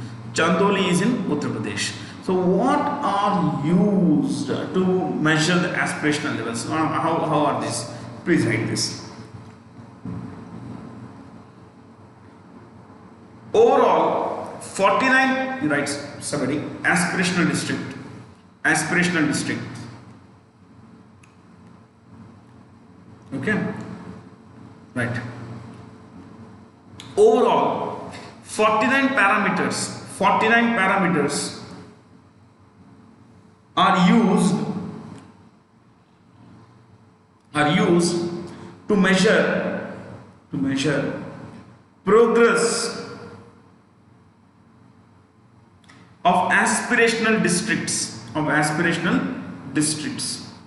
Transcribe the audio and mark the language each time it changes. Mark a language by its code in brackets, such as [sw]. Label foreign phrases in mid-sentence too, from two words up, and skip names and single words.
[en] Chandoli is in Uttar Pradesh. So what are used to measure the aspirational levels? How are these? Please write this. Overall, 49, you write somebody, aspirational district. Aspirational district. Okay? Right. Overall, 49 parameters are used to measure progress of aspirational districts.